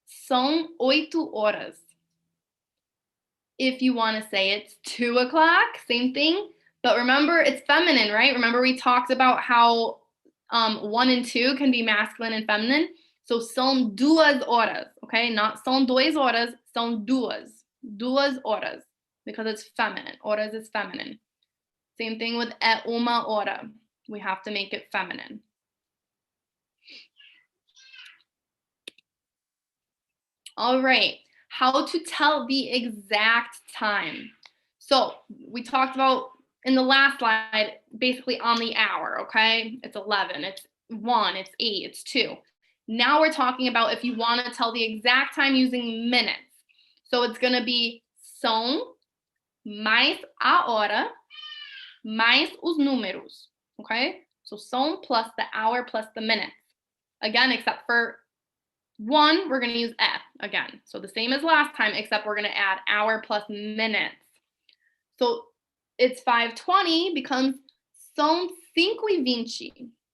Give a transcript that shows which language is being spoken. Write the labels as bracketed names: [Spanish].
[Portuguese] São 8 horas. [English] If you want to say it's 2 o'clock, same thing. But remember, it's feminine, right? Remember we talked about how 1 and 2 can be masculine and feminine. So [Portuguese] são 2 horas, [English] okay? Not [Portuguese] são 2 horas, são 2. [English] 2 horas, because it's feminine. Horas is feminine. Same thing with uma hora. We have to make it feminine. All right, how to tell the exact time. So we talked about in the last slide, basically on the hour, okay? It's 11, it's 1, it's 8, it's 2. Now we're talking about if you want to tell the exact time using minutes. So it's going to be [Portuguese] são mais a hora mais os números, [English] okay? So são plus the hour plus the minutes. Again, except for 1, we're going to use again. So the same as last time, except we're going to add hour plus minutes. So it's 5:20 becomes [Portuguese] são 5:20.